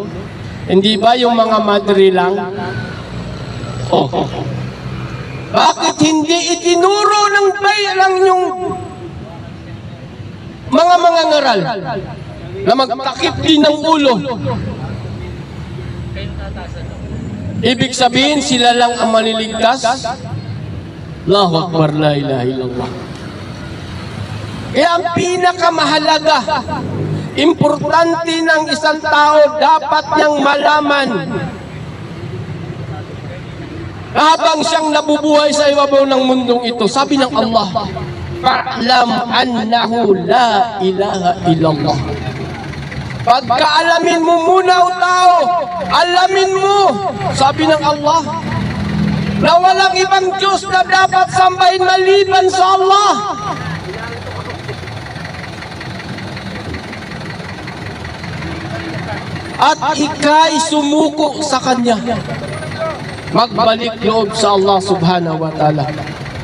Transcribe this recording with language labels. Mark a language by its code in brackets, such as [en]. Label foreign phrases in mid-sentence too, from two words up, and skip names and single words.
[tl] Hindi ba yung mga madre lang? Bakit hindi itinuro ng bayan yung mga ngaral na magtakip din ng ulo? Ibig sabihin, sila lang ang maliligtas? [ar] الله أكبر، لا إله إلا الله. [tl] Kaya ang pinakamahalaga, importante ng isang tao, dapat niyang malaman habang siyang nabubuhay sa ibabaw ng mundong ito. Sabi ng Allah, [ar] فاعلم أنه لا إله إلا الله. [tl] Pagkaalamin mo muna o tao, alamin mo, sabi ng Allah, na walang ibang Diyos na dapat sambahin maliban sa Allah. At ika'y sumuko sa Kanya. Magbalik loob sa Allah [ar] سبحانه وتعالى.